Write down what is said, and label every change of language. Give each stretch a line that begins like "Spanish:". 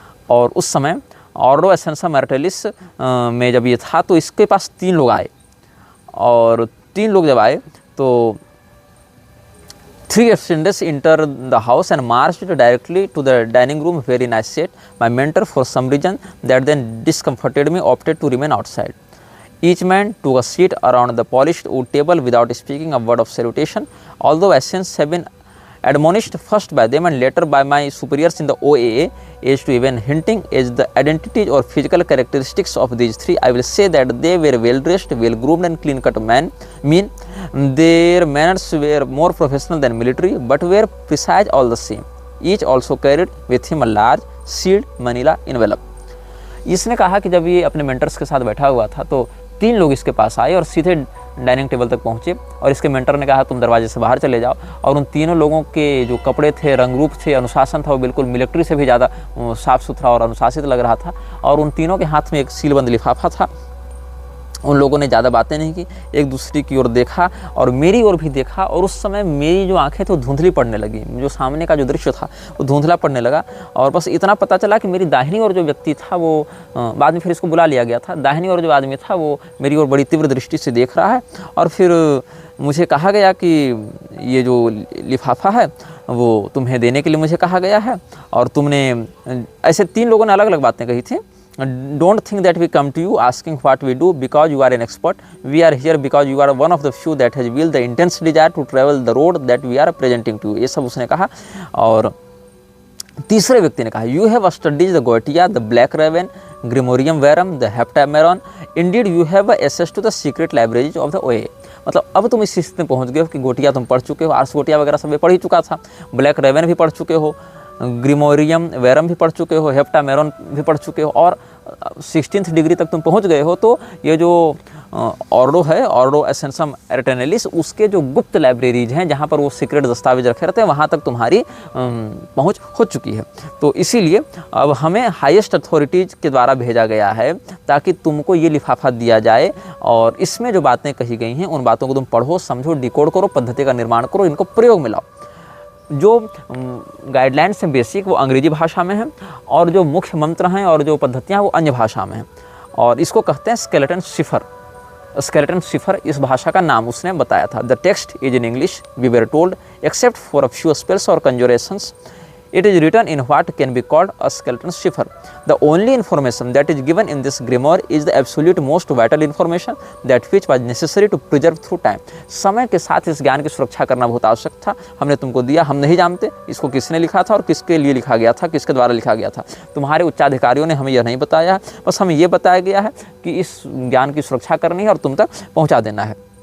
Hindi: और उस समय ऑर्डो एसेंसम एरिटनैलिस में जब ये था तो इसके पास 3 लोग आए, और 3 लोग जब आए तो
English: 3 attendants entered the house and marched directly to the dining room where I sat. My mentor, for some reason that then discomforted me, opted to remain outside. Each man took a seat around the polished wood table without speaking a word of salutation. Although Asians have been admonished first by them and later by my superiors in the OAA as to even hinting as the identities or physical characteristics of these 3, I will say that they were well dressed, well groomed and clean cut men. Their manners were more professional than military, but were precise all the same. Each also carried with him a large sealed manila envelope.
Hindi: इसने कहा कि जब ये अपने mentors के साथ बैठा हुआ था तो 3 लोग इसके पास आए और सीधे डाइनिंग टेबल तक पहुँचे, और इसके मेंटर ने कहा तुम दरवाजे से बाहर चले जाओ। और उन तीनों लोगों के जो कपड़े थे, रंग रूप थे, अनुशासन था, वो बिल्कुल मिलिट्री से भी ज़्यादा साफ़ सुथरा और अनुशासित लग रहा था। और उन तीनों के हाथ में एक सीलबंद लिफाफा था उन लोगों ने ज़्यादा बातें नहीं की, एक दूसरे की ओर देखा और मेरी ओर भी देखा, और उस समय मेरी जो आंखें तो धुंधली पड़ने लगी, जो सामने का जो दृश्य था वो धुंधला पड़ने लगा। और बस इतना पता चला कि मेरी दाहिनी ओर जो व्यक्ति था वो बाद में फिर इसको बुला लिया गया था, दाहिनी ओर जो आदमी था वो मेरी ओर बड़ी तीव्र दृष्टि से देख रहा है। और फिर मुझे कहा गया कि ये जो लिफाफा है वो तुम्हें देने के लिए मुझे कहा गया है, और तुमने ऐसे 3 लोगों ने अलग अलग बातें कही थी।
English: Don't think that we come to you asking what we do because you are an expert. We are here because you are one of the few that has will the intense desire to travel the road that we are presenting to you.
Hindi: ये सब उसने कहा। और तीसरे व्यक्ति ने कहा,
English: You have studied the Goetia, the Black Raven, Grimorium Verum, the Heptameron. Indeed, you have access to the secret libraries of the OA.
Hindi: मतलब अब तुम इस स्थिति में पहुंच गए हो कि गोटिया तुम पढ़ चुके हो, आर्स गोटिया वगैरह सब पढ़ ही चुका था, ब्लैक रेवन भी पढ़ चुके हो, ग्रिमोरियम वेरम भी पढ़ चुके हो, हेप्टामेरॉन भी पढ़ चुके हो, और 16th डिग्री तक तुम पहुंच गए हो। तो ये जो ऑर्डो है, ऑर्डो एसेंसम एर्टेनेलिस, उसके जो गुप्त लाइब्रेरीज हैं जहाँ पर वो सीक्रेट दस्तावेज रखे रहते हैं, वहाँ तक तुम्हारी पहुँच हो चुकी है। तो इसीलिए अब हमें हाईएस्ट अथॉरिटीज़ के द्वारा भेजा गया है ताकि तुमको ये लिफाफा दिया जाए, और इसमें जो बातें कही गई हैं उन बातों को तुम पढ़ो, समझो, डिकोड करो, पद्धति का निर्माण करो, इनको प्रयोग में लाओ। जो गाइडलाइंस हैं बेसिक वो अंग्रेजी भाषा में हैं, और जो मुख्य मंत्र हैं और जो पद्धतियाँ वो अन्य भाषा में हैं, और इसको कहते हैं स्केलेटन शिफर। स्केलेटन शिफर इस भाषा का नाम उसने बताया था।
English: The text is in English, we were told, except for a few spells और conjurations it is written in what can be called a skeleton cipher. The only information that is given in this grimoire is the absolute most vital information that which was necessary to preserve through time.
Hindi: समय के साथ इस ज्ञान की सुरक्षा करना बहुत आवश्यक था, हमने तुमको दिया, हम नहीं जानते इसको किसने लिखा था और किसके लिए लिखा गया था, किसके द्वारा लिखा गया था। तुम्हारे उच्चाधिकारियों ने हमें यह नहीं बताया, बस हमें यह बताया गया है कि इस ज्ञान की सुरक्षा करनी है और तुम तक पहुँचा देना है।